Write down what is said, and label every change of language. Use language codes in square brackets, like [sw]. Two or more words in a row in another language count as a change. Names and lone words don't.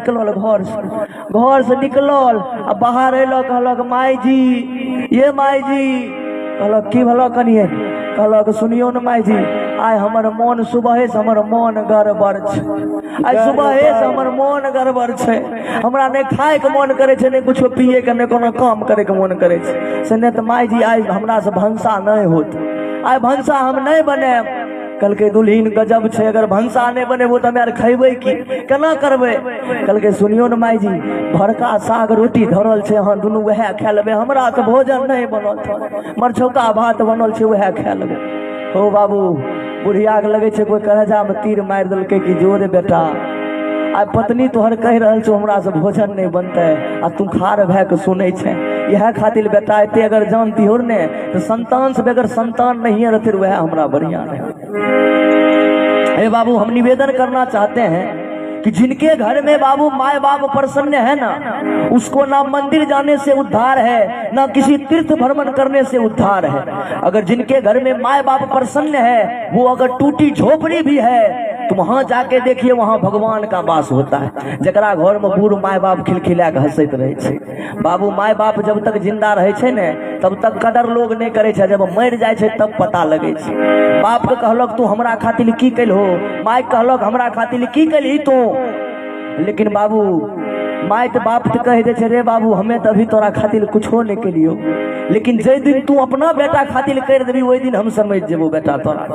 [anp] निकलल, घर से निकलल आ बाहर अलो, कहलक माई जी, ये माई जी, कहलक की भलो कनिए, कहलक सुनियो न माई जी, आय हमर मन सुबह से हमर मन गड़बड़ छे, आय सुबह से हमर मन गड़बड़ छे, हमरा नहीं खाए के मन करे छे, नहीं कुछ पिए के, नहीं कोनो काम करे के मन करे छे, से नहीं तो माई जी आय हमरा से भंसा नहीं होत, आय भंसा हम नहीं बने। कल दुल्हीन गजब छे, अगर भंसा नहीं बने वो तो हमें खेबे की केना करबे। कल सुनियो न माई जी, भरका साग रोटी धरल छे, हाँ दुनू वह खा लेबे, हमरा तो भोजन नहीं बनल, मरछौका भात बनल छे वह खा लेबे। हो बाबू बुढ़िया के लगे छे कोई करेजा में तीर मार दलके कि जो रे बेटा, आ पत्नी तोहर कह रहल छो हमरा से भोजन नहीं बनते, आ तू खार भै के सुनै छे, यह खातिर बेटा एते अगर जानती हो ने तो संतान से बगैर संतान नहीं रहते, वह हमरा बढ़िया है। [hi] बाबू हम निवेदन करना चाहते हैं कि जिनके घर में बाबू माए बाप प्रसन्न है ना, उसको ना मंदिर जाने से उद्धार है, ना किसी तीर्थ भ्रमण करने से उद्धार है। अगर जिनके घर में माए बाप प्रसन्न है, वो अगर टूटी झोपड़ी भी है तो वहां जाके देखिए, वहां भगवान का वास होता है। [anp] जकरा घर में बूढ़ माए बाप खिलखिला के हंसत रहे छे, बाबू माए बाप जब तक जिंदा रहे छे ने तब तक कदर लोग नहीं करे छे, जब मर जाए छे तब पता लगे छे। बाप के कहलक तू हमरा खातिर की कैल हो, माय कहलक हमरा खातिर की कैली तू, लेकिन बाबू माय तो बाप तो कह दे छे, रे बाबू हमें तो अभी तोरा खातिर कुछ हो नहीं के लियो, लेकिन जे दिन तू अपना बेटा खातिर कर देबी वही दिन हम समझ जेबो बेटा तोरा।